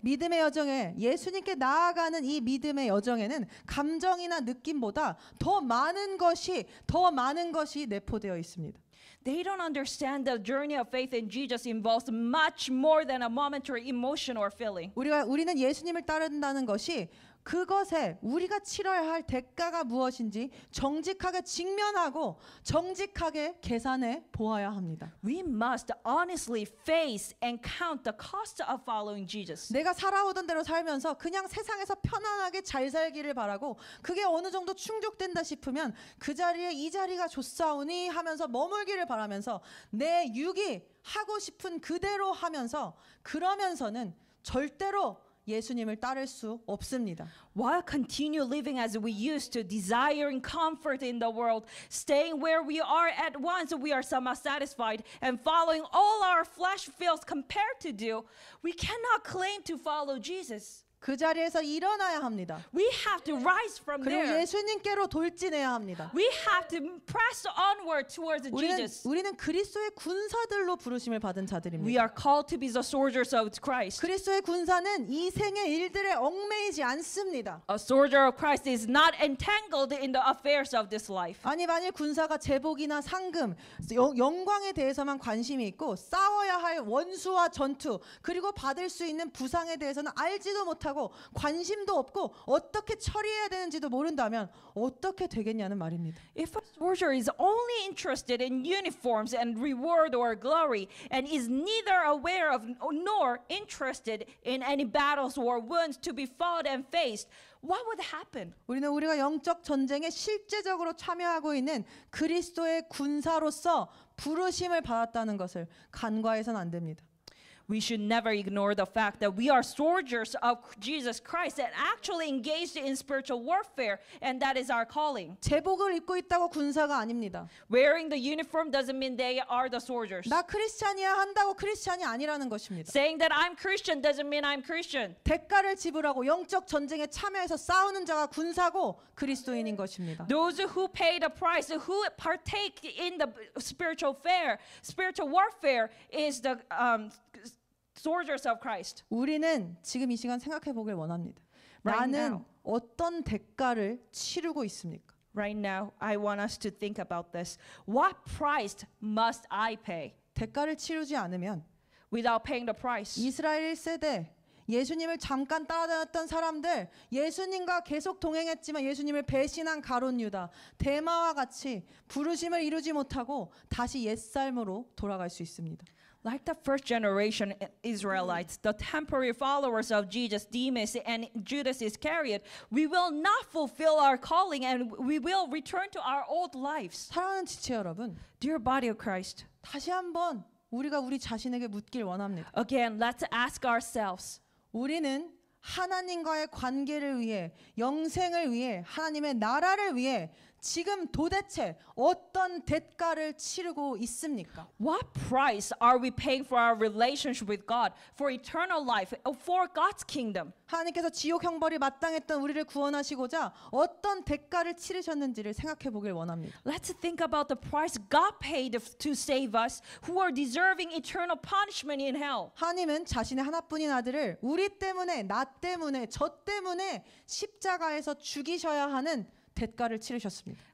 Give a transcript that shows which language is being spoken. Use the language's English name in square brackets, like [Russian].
[Korean] 믿음의 여정에 예수님께 나아가는 이 믿음의 여정에는 감정이나 느낌보다 더 많은 것이 내포되어 있습니다. [English] They don't understand the journey of faith in Jesus involves much more than a momentary emotion or feeling. [Korean] 우리는 예수님을 따른다는 것이 그것에 우리가 치러야 할 대가가 무엇인지 정직하게 직면하고 정직하게 계산해 보아야 합니다. [English] We must honestly face and count the cost of following Jesus. [Korean] 내가 살아오던 대로 살면서 그냥 세상에서 편안하게 잘 살기를 바라고 그게 어느 정도 충족된다 싶으면 그 자리에 이 자리가 좋사오니 하면서 머물기를 바라면서 내 육이 하고 싶은 그대로 하면서 그러면서는 절대로 예수님을 따를 수 없습니다. [English] While continue living as we used to, desiring comfort in the world, staying where we are at once we are somewhat satisfied, and following all our flesh feels compared to do, we cannot claim to follow Jesus. [Korean] 그 자리에서 일어나야 합니다. [English] We have to rise from [Korean] 그리고 [English] there. [Korean] 예수님께로 돌진해야 합니다. [English] We have to press onward towards Jesus. [Korean] 우리는 그리스도의 군사들로 부르심을 받은 [English] We [Korean] 자들입니다. [English] are called to be the soldiers of Christ. [Korean] 그리스도의 군사는 이 생의 일들에 얽매이지 않습니다. [English] A soldier of Christ is not entangled in the affairs of this life. [Korean] 아니 만일 군사가 제복이나 상금, 영광에 대해서만 관심이 있고 싸워야 할 원수와 전투 그리고 받을 수 있는 부상에 대해서는 알지도 못하고 관심도 없고 어떻게 처리해야 되는지도 모른다면 어떻게 되겠냐는 말입니다. [English] If a soldier is only interested in uniforms and reward or glory and is neither aware of nor interested in any battles or wounds to be fought and faced, what would happen? [Korean] 우리가 영적 전쟁에 실제적으로 참여하고 있는 그리스도의 군사로서 부르심을 받았다는 것을 간과해서는 안 됩니다. [English] We should never ignore the fact that we are soldiers of Jesus Christ and actually engaged in spiritual warfare, and that is our calling. [Korean] 제복을 입고 있다고 군사가 아닙니다. [English] Wearing the uniform doesn't mean they are the soldiers. [Korean] 나 크리스찬이야 한다고 크리스찬이 아니라는 것입니다. [English] Saying that I'm Christian doesn't mean I'm Christian. [Korean] 대가를 지불하고 영적 전쟁에 참여해서 싸우는 자가 군사고 그리스도인인 것입니다. [English] Those who pay the price, who partake in the spiritual warfare is the soldiers of Christ. [Korean] 우리는 지금 이 시간 생각해 보길 원합니다. [English] Right [Korean] 나는 [English] now. [Korean] 어떤 대가를 치르고 있습니까? [English] Right now, I want us to think about this. What price must I pay? [Korean] 대가를 치르지 않으면 [English] Without paying the price, [Korean] 이스라엘 1세대 예수님을 잠깐 따라다녔던 사람들, 예수님과 계속 동행했지만 예수님을 배신한 가룟 유다, 데마와 같이 부르심을 이루지 못하고 다시 옛삶으로 돌아갈 수 있습니다. [English] like the first generation Israelites, the temporary followers of Jesus, Demas and Judas Iscariot, we will not fulfill our calling and we will return to our old lives. [Korean] 사랑하는 지체 여러분, [English] Dear body of Christ, [Korean] 다시 한번 우리가 우리 자신에게 묻길 원합니다. [English] again, let's ask ourselves, [Korean] 우리는 하나님과의 관계를 위해, 영생을 위해, 하나님의 나라를 위해 지금 도대체 어떤 대가를 치르고 있습니까? [English] what price are we paying for our relationship with God, for eternal life, for God's kingdom? [Korean] 하나님께서 지옥 형벌이 마땅했던 우리를 구원하시고자 어떤 대가를 치르셨는지를 생각해 보길 원합니다. [English] Let's think about the price God paid to save us who are deserving eternal punishment in hell. [Korean] 하나님은 자신의 하나뿐인 아들을 우리 때문에, 나 때문에, 저 때문에 십자가에서 죽이셔야 하는 대가를 치르셨습니다.